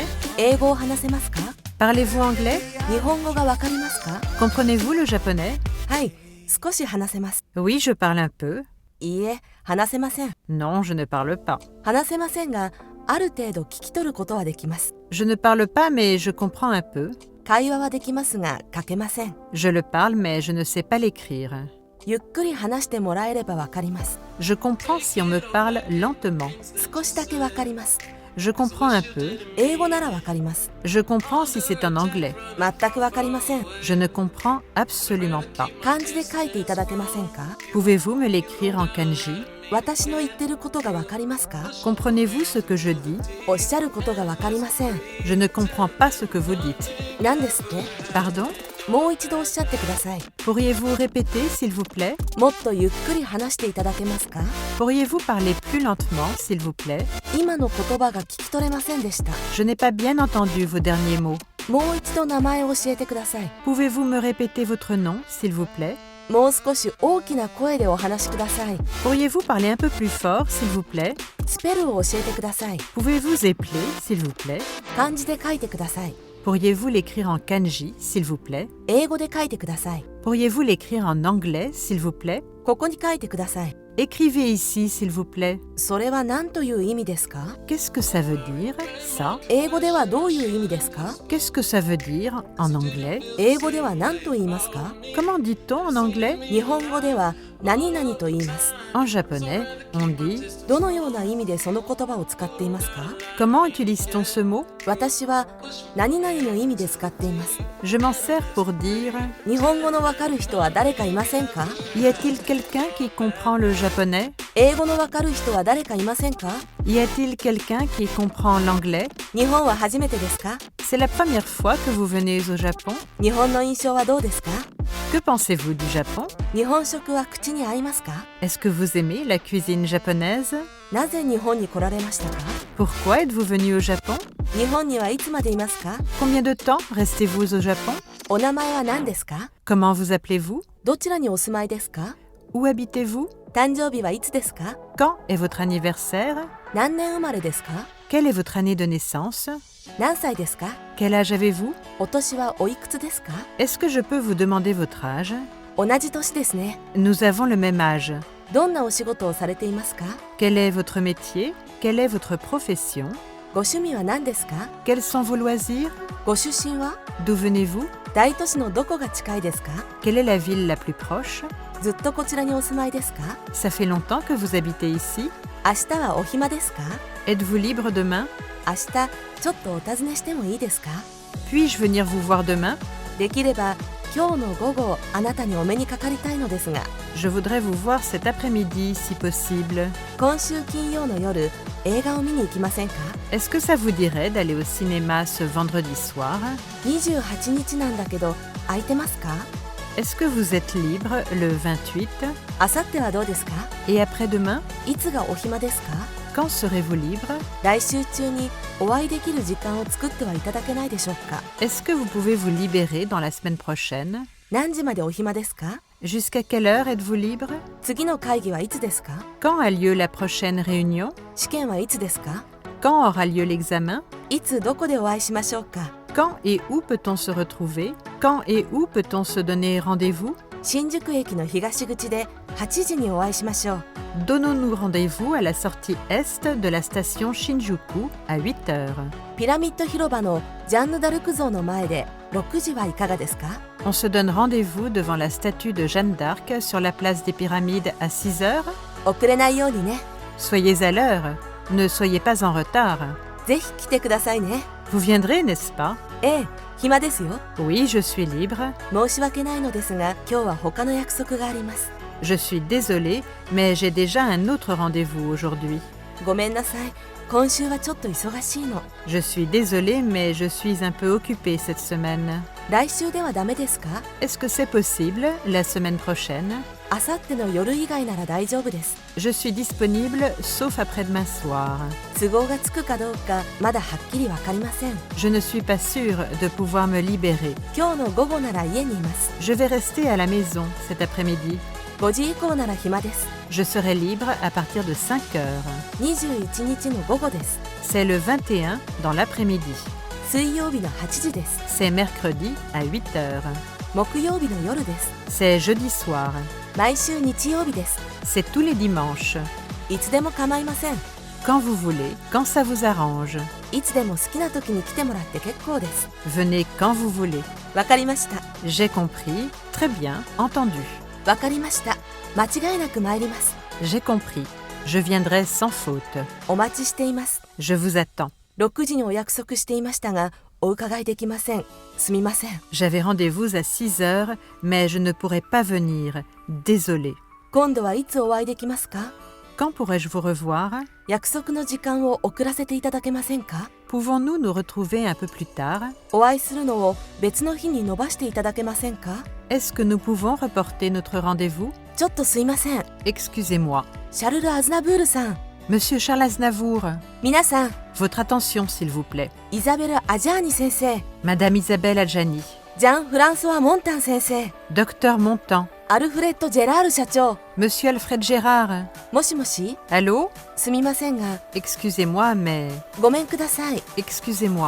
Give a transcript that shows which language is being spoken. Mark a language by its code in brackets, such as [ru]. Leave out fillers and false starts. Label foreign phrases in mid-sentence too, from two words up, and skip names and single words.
[ja] 英語を話せますか？ [fr] Parlez-vous anglais? [ja] 日本語がわかりますか？ [fr] Comprenez-vous le japonais? [ja] はい、少し話せます。 [fr] Oui, je parle un peu. [ja] いいえ、話せません。 [fr] Non, je ne parle pas. [ja] 話せませんが、ある程度聞き取ることはできます。 [fr] Je ne parle pas, mais je comprends un peu. [ja] 会話はできますが、書けません。 [fr] Je le parle, mais je ne sais pas l'écrire. [ja] ゆっくり話してもらえればわかります。 [fr] Je comprends si on me parle lentement. [ja] 少しだけわかります。 [fr] Je comprends un peu. [ja] 英語ならわかります。 [fr] Je comprends si c'est en anglais. [ja] 全くわかりません。 [fr] Je ne comprends absolument pas. [ja] 漢字で書いていただけませんか？ [fr] Pouvez-vous me l'écrire en kanji? [ja] 私の言ってることがわかりますか？ [fr] Comprenez-vous ce que je dis? [ja] おっしゃることがわかりません。 [fr] Je ne comprends pas ce que vous dites. [ja] 何ですって？ [fr] Pardon? [ja] もう一度おっしゃってください。 [fr] Pourriez-vous répéter, s'il vous plaît? [ja] もっとゆっくり話していただけますか？ [fr] Pourriez-vous parler plus lentement, s'il vous plaît? [ja] 今の言葉が聞き取れませんでした。 [fr] Je n'ai pas bien entendu vos derniers mots. [ja] もう一度名前を教えてください。 [fr] Pouvez-vous me répéter votre nom, s'il vous plaît? [ja] もう少し大きな声でお話しください。 [fr] Pourriez-vous parler un peu plus fort, s'il vous plaît? [ja] スペルを教えてください。 [fr] Pouvez-vous épeler, s'il vous plaît? [ja] 漢字で書いてください。 [fr] Pourriez-vous l'écrire en kanji, s'il vous plaît? [ja] 英語で書いてください。 [fr] Pourriez-vous l'écrire en anglais, s'il vous plaît? [ja] ここに書いてください。 [fr] Écrivez ici, s'il vous plaît. [ja] それは何という意味ですか？ [fr] Qu'est-ce que ça veut dire, ça? [ja] 英語ではどういう意味ですか？ [fr] Qu'est-ce que ça veut dire, en anglais? [ja] 英語では何と言いますか？ [fr] Comment dit-on en anglais? [ja] 日本語では何々と言います。 [fr] En japonais, on dit... [ja] どのような意味でその言葉を使っていますか？ [fr] Comment utilise-t-on ce mot? [ja] 私は何々の意味で使っています。 [fr] Je m'en sers pour dire... [ja] 日本語のわかる人は誰かいませんか？ [fr] Y a-t-il quelqu'un qui comprend le japonais? [ja] 英語のわかる人は誰かいませんか？ [fr] Y a-t-il quelqu'un qui comprend l'anglais? [ja] 日本は初めてですか？ [fr] C'est la première fois que vous venez au Japon? [ja] 日本の印象はどうですか？ [fr] Que pensez-vous du Japon? [ja] 日本食は口に合いますか？ [fr] Est-ce que vous aimez la cuisine japonaise? [ja] なぜ日本に来られましたか？ [fr] Pourquoi êtes-vous venu au Japon? [ja] 日本にはいつまでいますか？ [fr] Combien de temps restez-vous au Japon? [ja] お名前は何ですか？ [fr] Comment vous appelez-vous? [ja] どちらにお住まいですか？ [fr] Où habitez-vous? [ja] 誕生日はいつですか？ [fr] Quand est votre anniversaire? [ja] 何年生まれですか？ [fr] Quelle est votre année de naissance? [ja] 何歳ですか？ [fr] Quel âge avez-vous? [ja] お年はおいくつですか？ [fr] Est-ce que je peux vous demander votre âge? [ja] 同じ年ですね。 [fr] Nous avons le même âge. [ja] どんなお仕事をされていますか？ [fr] Quel est votre métier? Quelle est votre profession? [ja] ご趣味は何ですか？ [fr] Quels sont vos loisirs? [ja] ご出身は？ [fr] D'où venez-vous? [ja] 大都市のどこが近いですか？ [fr] Quelle est la ville la plus proche? [ja] ずっとこちらにお住まいですか？ [fr] Ça fait longtemps que vous habitez ici? [ja] 明日はお暇ですか？ [fr] Êtes-vous libre demain? [ja] 明日ちょっとお尋ねしてもいいですか？ [fr] Puis-je venir vous voir demain? [ja] できれば今日の午後あなたにお目にかかりたいのですが、 [fr] Je voudrais vous voir cet après-midi si possible. [ja] 今週金曜の夜映画を見に行きませんか？ [fr] Est-ce que ça vous dirait d'aller au cinéma ce vendredi soir? [ja] 28 日なんだけど空いてますか？ [fr] Est-ce que vous êtes libre le 28? [ja] 明後日はどうですか？ [fr] Et après-demain? [ja] いつがお暇ですか？ [fr] Quand serez-vous libre? [ja] 来週中にお会いできる時間を作ってはいただけないでしょうか。 [fr] Est-ce que vous pouvez vous libérer dans la semaine prochaine? [ja] 何時までお暇ですか？ [fr] Jusqu'à quelle heure êtes-vous libre? [ja] 次の会議はいつですか？ [fr] Quand a lieu la prochaine réunion? [ja] 試験はいつですか？ [fr] Quand aura lieu l'examen? [ja] いつどこでお会いしましょうか？ [fr] Quand et où peut-on se retrouver? Quand et où peut-on se donner rendez-vous? [ja] 新宿駅の東口で8時にお会いしましょう。 [fr] Donnons-nous rendez-vous à la sortie est de la station Shinjuku à 8 heures. [ja] ピラミッド広場のジャンヌ・ダルク像の前で6時はいかがですか？ [fr] On se donne rendez-vous devant la statue de Jeanne d'Arc sur la place des Pyramides à 6 heures. [ja] 遅れないようにね。 [fr] Soyez à l'heure, ne soyez pas en retard. [ja] ぜひ来てくださいね。 [fr] Vous viendrez, n'est-ce pas? [ja] ええ、暇ですよ。 [fr] Oui, je suis libre. [ja] 申し訳ないのですが、今日は他の約束があります。 [fr] Je suis désolée, mais j'ai déjà un autre rendez-vous aujourd'hui. [ja] ごめんなさい。今週はちょっと忙しいの。 [fr] Je suis désolée, mais je suis un peu occupée cette semaine. [ja] 来週ではダメですか？ [fr] Est-ce que c'est possible la semaine prochaine? [ja] あさっての夜以外なら大丈夫です。 [fr] Je suis disponible sauf après-demain soir. [ja] 都合がつくかどうかまだはっきりわかりません。 [fr] Je ne suis pas sûre de pouvoir me libérer. [ja] 今日の午後なら家にいます。 [fr] Je vais rester à la maison cet après-midi. [ja] 5 時以降なら暇です。 [fr] Je serai libre à partir de 5 heures. [ja] 21 日の午後です。 [fr] C'est le 21 dans l'après-midi. [ja] 水曜日の8時です。 [fr] C'est mercredi à 8 heures. [ja] 木曜日の夜です。 [fr] C'est jeudi soir. [ja] 毎週日曜日です。 [fr] C'est tous les dimanches. [ja] いつでも構いません。 [fr] Quand vous voulez, quand ça vous arrange. [ja] いつでも好きな時に来てもらって結構です。 [fr] Venez quand vous voulez. [ja] わかりました。 [fr] J'ai compris. Très bien, entendu. [ja] わかりました。間違いなく参ります。 [fr] J'ai compris. Je viendrai sans faute. [ja] お待ちしています。 [fr] Je vous attends. [ja] 6 時にお約束していましたが、お伺いできません。すみません。 [fr] J'avais rendez-vous à 6 heures, mais je ne pourrai pas venir. Désolée. [ja] 今度はいつお会いできますか？ [fr] Quand pourrais-je vous revoir? [ja] 約束の時間を遅らせていただけませんか？ [fr] Pouvons-nous nous retrouver un peu plus tard? [ja] お会いするのを別の日に延ばしていただけませんか？ [fr] Est-ce que nous pouvons reporter notre rendez-vous? [ja] ちょっとすいません。 [fr] Excusez-moi. [ja] シャルル・アズナブールさん。 [fr] Monsieur Charles Aznavour, [ja] 皆さん、 [fr] votre attention s'il vous plaît. [ja] イザベル・アジャーニ先生、 [fr] Madame Isabelle Adjani, [ja] ジャン・フランソワ・モンタン先生、 [fr] Docteur Montand, [ja] アルフレッド・ジェラール社長。 [fr] Monsieur Alfred Gérard. [ja] もしもし、 [fr] Allô? [ja] すみませんが、 [fr] Excusez-moi, mais... [ja] ごめんください。 [fr] Excusez-moi.